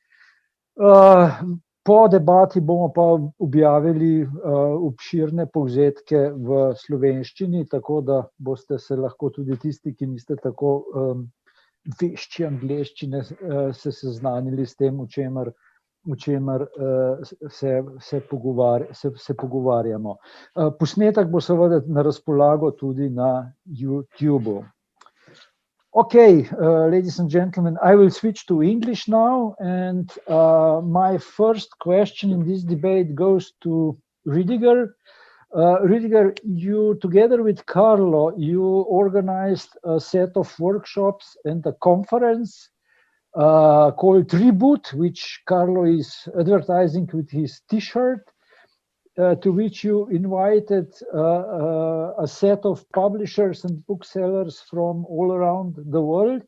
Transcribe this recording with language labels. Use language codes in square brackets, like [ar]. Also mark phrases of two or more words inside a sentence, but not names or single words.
[sl] Po debati bomo pa objavili obširne povzetke v slovenščini, tako da boste se lahko tudi tisti, ki niste tako vešči angleščine, se seznanili s tem, o čemer se pogovarjamo. Posnetek bo seveda na razpolago tudi na YouTubeu. [en] Okay, ladies and gentlemen, I will switch to English now, and my first question in this debate goes to Rüdiger. Rüdiger, you, together with Carlo, you organized a set of workshops and a conference called Reboot, which Carlo is advertising with his T-shirt, to which you invited a set of publishers and booksellers from all around the world.